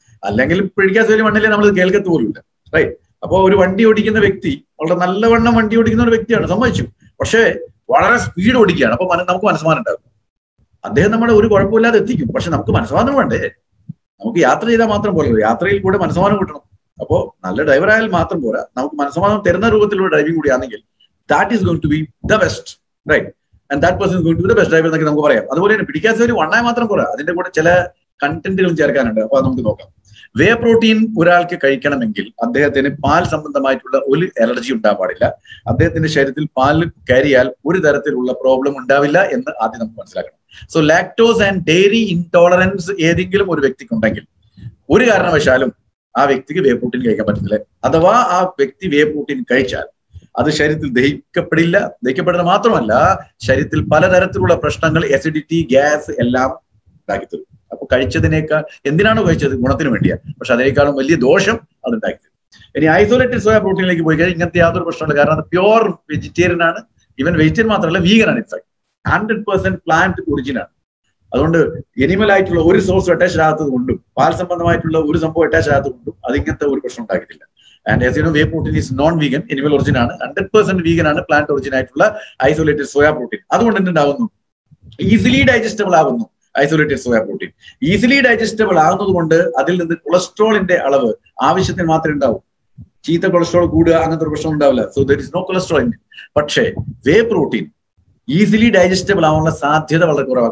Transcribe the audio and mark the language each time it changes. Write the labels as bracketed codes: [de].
[ml] അല്ലെങ്കിൽ പിടിക്കാസ് വാല്യൂ 1 നമ്മൾ കേൾക്കത്ത് പോലുമില്ല, റൈറ്റ്? അപ്പൊ ഒരു വണ്ടി ഓടിക്കുന്ന വ്യക്തി വളരെ നല്ലവണ്ണം വണ്ടി ഓടിക്കുന്ന ഒരു വ്യക്തിയാണ്, സമ്മതിച്ചു. പക്ഷേ വളരെ സ്പീഡ് ഓടിക്കുകയാണ്. അപ്പൊ നമുക്ക് മനസ്സമാനം ഉണ്ടാകും. അദ്ദേഹം നമ്മളെ ഒരു കുഴപ്പമില്ലാതെ എത്തിക്കും. പക്ഷെ നമുക്ക് മനസ്സമാനം വേണ്ടേ? നമുക്ക് യാത്ര ചെയ്താൽ മാത്രം പോരല്ലോ, യാത്രയിൽ കൂടെ മനസ്സമാനം കിട്ടണം. അപ്പോൾ നല്ല ഡ്രൈവർ ആയാൽ മാത്രം പോരാ, നമുക്ക് മനസ്സമാനം തരുന്ന രൂപത്തിലുള്ള ഡ്രൈവിംഗ് കൂടി ആണെങ്കിൽ [en] that is going to be the best, right? And that person is going to be the best driver [ml] എന്നൊക്കെ നമുക്ക് പറയാം. അതുപോലെ തന്നെ പിടിക്കാത്ത ഒരു വണ്ണായി മാത്രം പോരാ, അതിന്റെ കൂടെ ചില കണ്ടന്റുകളും ചേർക്കാനുണ്ട്. അപ്പൊ അത് നമുക്ക് നോക്കാം. വേ പ്രോട്ടീൻ ഒരാൾക്ക് കഴിക്കണമെങ്കിൽ അദ്ദേഹത്തിന് പാൽ സംബന്ധമായിട്ടുള്ള ഒരു അലർജി ഉണ്ടാകാൻ പാടില്ല. അദ്ദേഹത്തിന്റെ ശരീരത്തിൽ പാൽ കയറിയാൽ ഒരു തരത്തിലുള്ള പ്രോബ്ലം ഉണ്ടാവില്ല എന്ന് ആദ്യം നമുക്ക് മനസ്സിലാക്കണം. So lactose and diary intolerance ഏതെങ്കിലും ഒരു വ്യക്തിക്കുണ്ടെങ്കിൽ ഒരു കാരണവശാലും ആ വ്യക്തിക്ക് വേ പ്രോട്ടീൻ കഴിക്കാൻ പറ്റത്തില്ല. അഥവാ ആ വ്യക്തി വേ പ്രോട്ടീൻ കഴിച്ചാൽ അത് ശരീരത്തിൽ ദഹിക്കപ്പെടില്ല. ദഹിക്കപ്പെടുന്നത് മാത്രമല്ല, ശരീരത്തിൽ പലതരത്തിലുള്ള പ്രശ്നങ്ങൾ, അസിഡിറ്റി, ഗ്യാസ് എല്ലാം ഉണ്ടാക്കിത്തരും. അപ്പൊ കഴിച്ചതിനേക്കാൾ, എന്തിനാണോ കഴിച്ചത് ഗുണത്തിന് വേണ്ടിയാ, പക്ഷെ അതിനേക്കാളും വലിയ ദോഷം അത് ഉണ്ടാക്കിത്തരും. ഇനി ഐസൊലേറ്റഡ് സോയ പ്രോട്ടീനിലേക്ക് പോയി കഴിഞ്ഞാൽ ഇങ്ങനത്തെ യാതൊരു പ്രശ്നമില്ല. കാരണം അത് പ്യുവർ വെജിറ്റേറിയൻ ആണ്. ഈവൻ വെജിറ്റേറിയൻ മാത്രമല്ല, വീഗൻ ആണ്. ഇൻഫാക്ട് 100% പ്ലാന്റ് ഒറിജിൻ ആണ്. അതുകൊണ്ട് എനിമൽ ആയിട്ടുള്ള ഒരു സോഴ്സ് അറ്റാച്ച് ആകാത്തത് കൊണ്ടും പാൽ സംബന്ധമായിട്ടുള്ള ഒരു സംഭവം അറ്റാച്ച് ആകാത്തത് കൊണ്ടും അത് ഇങ്ങനത്തെ ഒരു പ്രശ്നം ഉണ്ടാക്കിയിട്ടില്ല. [en] and as you know, whey protein is non-vegan, animal origin ആണ്, 100% vegan ആണ്, [ml] പ്ലാന്റ് ഒറിജിൻ ആയിട്ടുള്ള ഐസൊലേറ്റഡ് സോയ പ്രോട്ടീൻ. അതുകൊണ്ട് എന്തുണ്ടാവുന്നു? ഈസിലി ഡൈജസ്റ്റബിൾ ആകുന്നു. Isolated soya protein easily digestible ആകുന്നത് കൊണ്ട് അതിൽ നിന്ന് കൊളസ്ട്രോളിന്റെ അളവ് ആവശ്യത്തിന് മാത്രമേ ഉണ്ടാവൂ. ചീത്ത കൊളസ്ട്രോൾ കൂടുക അങ്ങനത്തെ ഒരു പ്രശ്നം ഉണ്ടാവില്ല. [en] So there is no cholesterol in. [ml] പക്ഷേ വേ പ്രോട്ടീൻ ഈസിലി ഡൈജസ്റ്റബിൾ ആവാനുള്ള സാധ്യത വളരെ കുറവാണ്.